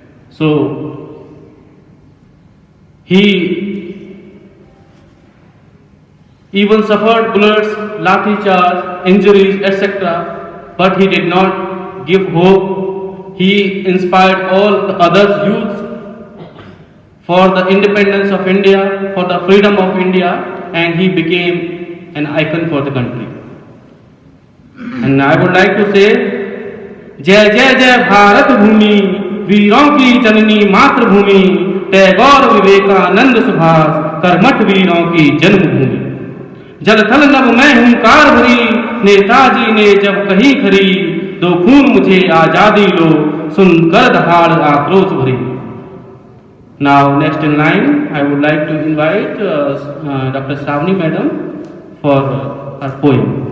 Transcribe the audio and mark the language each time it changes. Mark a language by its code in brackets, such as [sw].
[en] So he even suffered bullets, lathi charge, injuries, etc. But he did not give hope. He inspired all the other youths for the independence of India, for the freedom of India, and he became an icon for the country. And I would like to say, [hi] जय जय जय भारत भूमि, वीरों की जननी मातृभूमि, टैगोर विवेकानंद सुभाष, कर्मठ वीरों की जन्मभूमि। जल थल नभ मैं हुंकार भरी, नेताजी ने जब कही खरी, दो खून मुझे आजादी लो, सुनकर दहाड़ आक्रोश भरी। [en] Now, next in line, I would like to invite Dr. Shravani Madam for her poem.